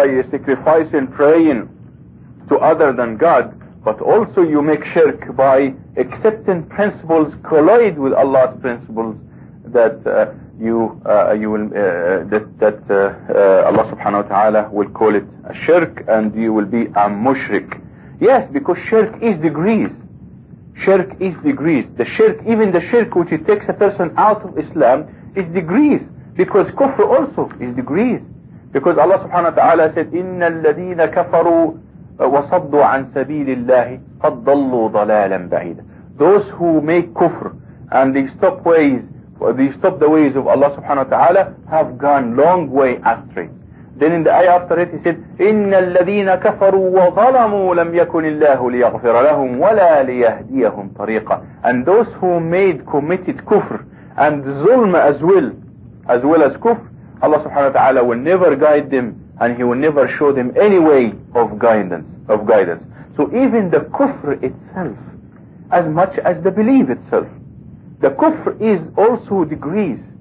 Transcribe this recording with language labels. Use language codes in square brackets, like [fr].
[en] sacrificing, praying to other than God, but also you make shirk by accepting principles collide with Allah's principles, that Allah subhanahu wa ta'ala will call it a shirk and you will be a mushrik. Yes, because shirk is degrees. shirk is degrees. The shirk, even the shirk which it takes a person out of Islam, is degrees. Because kufr also is degrees. [ar] Because Allah subhanahu wa ta'ala said, إِنَّ الَّذِينَ كَفَرُوا وَصَدُّوا عَن سَبِيلِ اللَّهِ قَدْ ضَلُّوا ضَلَالًا بَعِيدًا. [en] Those who make kufr and they stop ways, they stop the ways of Allah subhanahu wa ta'ala, have gone long way astray. [ar] Then in the ayah after it, he said, إِنَّ الَّذِينَ كَفَرُوا وَظَلَمُوا لَمْ يَكُنِ اللَّهُ لِيَغْفِرَ لَهُمْ وَلَا لِيَهْدِيَهُمْ طَرِيقًا. [en] And those who made committed kufr and zulm as well as kufr, Allah subhanahu wa ta'ala will never guide them, and He will never show them any way of guidance. So even the kufr itself, as much as the belief itself, the kufr is also degrees.